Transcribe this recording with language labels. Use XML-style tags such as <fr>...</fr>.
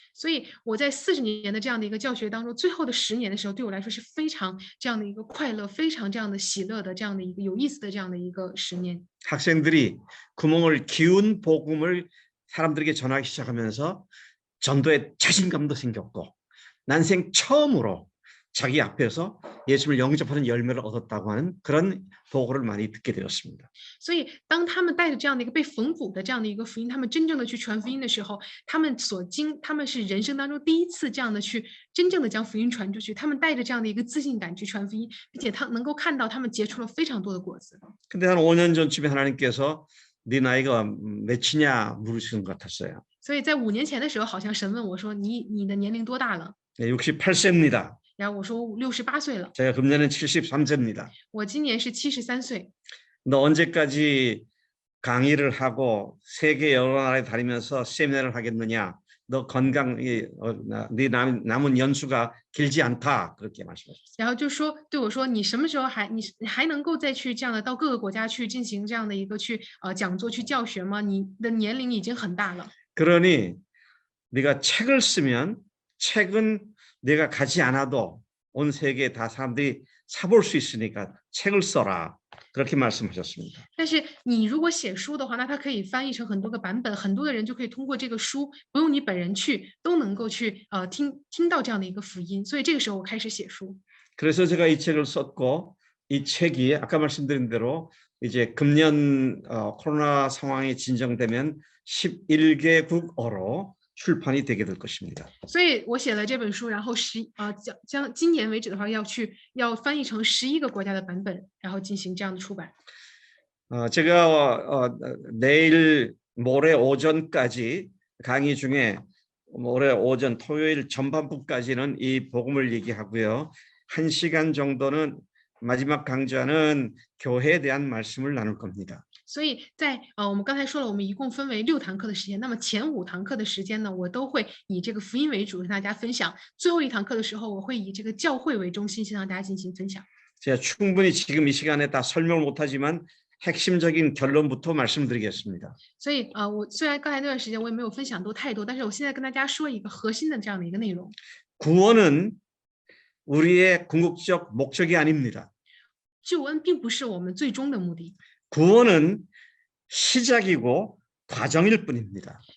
<zh>所以我在40年的这样的一个教学当中，最后的10年的时候，对我来说是非常这样的一个快乐，非常这样的喜乐的这样的一个有意思的这样的一个10年。</zh> <ko>학생들이 구멍을 기운 복음을 사람들에게 전하기 시작하면서 전도에 자신감도 생겼고 난생 처음으로 자기 앞에서 예수님을 영접하는 열매를 얻었다고 하는 그런 보고를 많이 듣게 되었습니다.</ko> <zh>所以当他们带着这样的一个被缝补的这样的一个福音，他们真正的去传福音的时候，他们是人生当中第一次这样的去真正的将福音传出去，他们带着这样的一个自信感去传福音，并且他能够看到他们结出了非常多的果子。</zh> <ko>근데 한 5년 전쯤에 하나님께서 네 나이가 몇이냐 물으시는 것 같았어요.</ko> <zh>所以在5年前的时候，好像神问我说：“你的年龄多大了？”</zh> <ko>네, 68세입니다.</ko> <zh>然后我说68岁了，</zh> <ko>제가 금년엔 73세입니다.</ko> <zh>我今年是73岁。</zh> <ko>너 언제까지 강의를 하고 세계 여러 나라에 다니면서 세미나를 하겠느냐? 너 건강이 네 남은 연수가 길지 않다 그렇게 말씀하셨어요.</ko> <zh>然后就说对我说：“你什么时候还能够再去这样的到各个国家去进行这样的一个去讲座去教学吗？你的年龄已经很大了。”</zh> <ko>그러니 네가 책을 쓰면 책은 네가 가지 않아도 온 세계에 다 사람들이 사볼 수 있으니까 책을 써라. 그렇게 말씀하셨습니다.</ko> <zh>但是你如果写书的话，那它可以翻译成很多个版本，很多的人就可以通过这个书，不用你本人去，都能够去听到这样的一个福音。所以这个时候我开始写书。</zh> <ko>그래서 제가 이 책을 썼고 이 책이 아까 말씀드린 대로 이제 금년 코로나 상황이 진정되면 11개국어로 출판이 되게 될 것입니다.</ko> <zh>所以我写了这本书，然后将今年为止的话，要翻译成11个国家的版本，然后进行这样的出版。</zh> <ko>제가 내일 모레 오전까지 강의 중에 모레 오전 토요일 전반부까지는 이 복음을 얘기하고요. 1시간 정도는 마지막 강좌는 교회에 대한 말씀을 나눌 겁니다.</ko> <zh>所以在我们刚才说了，我们一共分为6堂课的时间。那么前5堂课的时间呢，我都会以这个福音为主跟大家分享。最后1堂课的时候，我会以这个教会为中心，先向大家进行分享。</zh> <ko>제가 충분히 지금 이 시간에 다 설명을 못하지만 핵심적인 결론부터 말씀드리겠습니다.</ko> <zh>所以我虽然刚才那段时间我也没有分享太多，但是我现在跟大家说一个核心的这样的一个内容。</zh> <ko>구원은 우리의 궁극적 목적이 아닙니다.</ko> <zh>救恩并不是我们最终的目的，</zh> <ko>구원은 시작이고 과정일 뿐입니다.</ko>